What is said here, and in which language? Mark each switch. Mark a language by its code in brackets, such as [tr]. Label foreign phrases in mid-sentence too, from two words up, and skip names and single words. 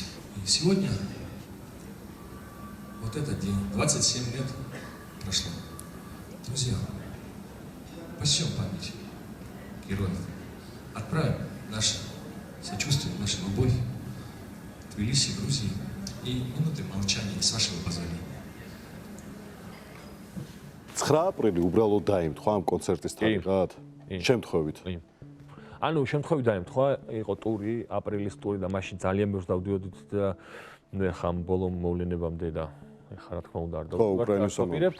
[ru] И сегодня, вот этот день, 27 лет прошло. Друзья, почтем память героев. Отправим наше сочувствие, нашу любовь Тбилиси, Грузии и минуты молчания, с вашего позволения. [ka] 9 აპრილი უბრალოდ დაიმთხვა ამ კონცერტის თარიღად? შემთხვევით. ანუ შემთხვევით დაემთხვა, იყო ტური, აპრილის ტური და მაშინ ძალიან ბევრს დავდიოდით და ნუ ეხა ბოლო მოვლენებამდე და ეხა რა თქმა უნდა არ დავუყურებთ.